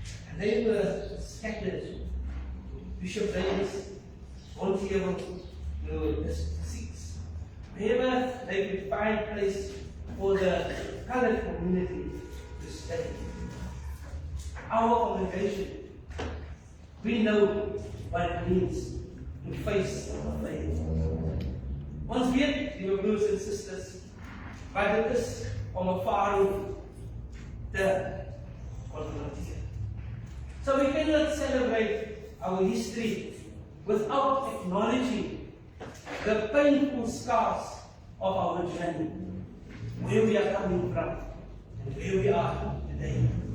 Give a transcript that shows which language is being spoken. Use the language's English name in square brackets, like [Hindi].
[English] And they were scattered. Bishop Davis, Ontiago, the seats. Wherever they could find place for the colored community to stay. Our congregation, we know what it means to face our faith. [Afrikaans] Ons weet, die broers en susters, wat dit is om 'n farao te konfronteer. [English] So we cannot celebrate our history without acknowledging the painful scars of our journey, where we are coming from, and where we are today.